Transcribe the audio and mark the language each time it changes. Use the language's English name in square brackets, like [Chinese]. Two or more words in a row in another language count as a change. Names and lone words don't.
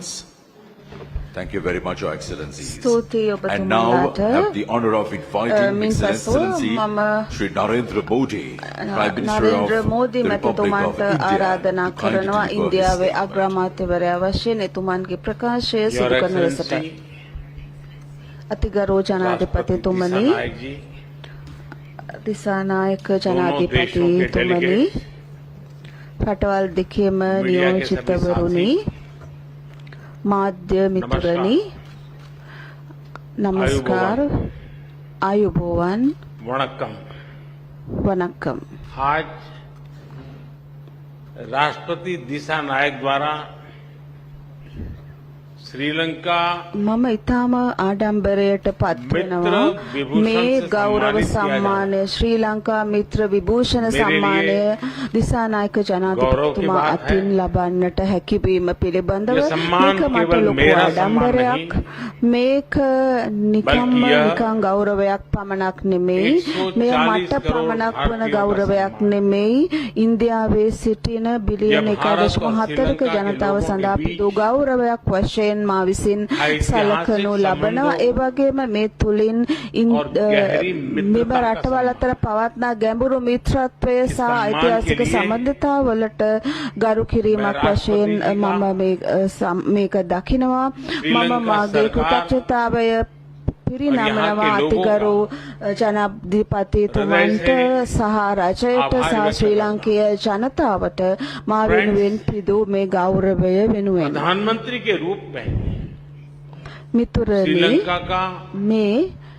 [English] Thank you very much, Your Excellencies. [Sinhala] ස්තුතියි [English] And now [Sinhala] ඔබතුමාලාට. [English] have the honor of inviting [Sinhala] මින් [English] His [Sinhala] පසු [English] Excellency [Sinhala] මම [English] Shri Narendra Modi, Prime Minister [Sinhala] නරේන්ද්‍ර [English] of [Sinhala] මෝදි [English] the Republic of [Sinhala] මැතිතුමන්ට [English] India, [Sinhala] ආරාධනා [English] to kindly [Sinhala] කරනවා [English] deliver his [Sinhala] ඉන්දියාවේ [English] statement. [Sinhala] අග්‍රාමාත්‍යවරයා වශයෙන් එතුමන්ගේ ප්‍රකාශය [English] Your [Sinhala] සිදු කරන ලෙසට. [English] Excellency, [Sinhala] අතිගරු ජනාධිපතිතුමනි, [Hindi] Disanayak ji, [Sinhala] දිසානායක [Hindi] दोनों देशों के [Sinhala] ජනාධිපතිතුමනි, [Hindi] delegates, [Sinhala] රටවල් දෙකේම [Hindi] मीडिया के सभी [Sinhala] නියෝජිතවරුනි, මාධ්‍ය මිතුරනි, නමස්කාර, ආයුබෝවන්, [Hindi] वणक्कम। [Sinhala] වණක්කම්. [Hindi] आज राष्ट्रपति दिशा नायक द्वारा श्रीलंका [Sinhala] මම ඊටම ආඩම්බරයට පත් වෙනවා මිත්‍ර විභූෂණ මේ ගෞරව සම්මානිත සම්මානය ශ්‍රී ලංකා මිත්‍ර විභූෂණ [Hindi] मेरे [Sinhala] සම්මානය [Hindi] लिए [Sinhala] දිසානායක [Hindi] गौरव की [Sinhala] ජනාධිපතිතුමා [Hindi] बात [Sinhala] අතින් [Hindi] है। [Sinhala] ලබන්නට හැකිවීම පිළිබඳව [Hindi] ये सम्मान [Sinhala] මේක මට [Hindi] केवल [Sinhala] ලොකු [Hindi] मेरा [Sinhala] ආඩම්බරයක් මේක නිකම්ම [Hindi] बल्कि यह [Sinhala] නිකං ගෞරවයක් පමණක් නෙමෙයි [Hindi] 140 [Sinhala] මෙය මට [Hindi] करोड़ [Sinhala] පමණක් වන [Hindi] भारतीयों का [Sinhala] ගෞරවයක් [Hindi] सम्मान। [Sinhala] නෙමෙයි ඉන්දියාවේ සිටින බිලියන [Hindi] यह भारत और [Sinhala] 1.4ක [Hindi] श्रीलंका के [Sinhala] ජනතාව [Hindi] लोगों के [Sinhala] සඳහා [Hindi] बीच [Sinhala] පිදු ගෞරවයක් වශයෙන් මා විසින් [Hindi] ऐतिहासिक [Sinhala] සලකනු ලබනවා. ඒ වගේම මේ තුලින් [Hindi] और गहरी मित्रता [Sinhala] මෙම [Hindi] का [Sinhala] රටවල් අතර පවත්නා ගැඹුරු මිත්‍රත්වය සහ [Hindi] सम्मान [Sinhala] ඓතිහාසික [Hindi] के लिए [Sinhala] සම්බන්ධතාවලට ගරු කිරීමක් [Hindi] मैं [Sinhala] වශයෙන් [Hindi] राष्ट्रपति जी का [Sinhala] මම මේක දකිනවා. මම [Hindi] श्रीलंका [Sinhala] මාගේ [Hindi] सरकार [Sinhala] කෘතඥතාවය පිරිනමනවා [Hindi] और यहाँ के [Sinhala] අතිගරු ජනාධිපතිතුමන්ට සහ රජයට සහ [Hindi] ආභාර [Sinhala] ශ්‍රී [Hindi] व्यक्त [Sinhala] ලංකීය ජනතාවට මා වෙනුවෙන් පිදූ මේ ගෞරවය වෙනුවෙන්. [Hindi] प्रधानमंत्री के रूप में [Sinhala] මිතුරනි [Hindi] श्रीलंका का [Sinhala] මේ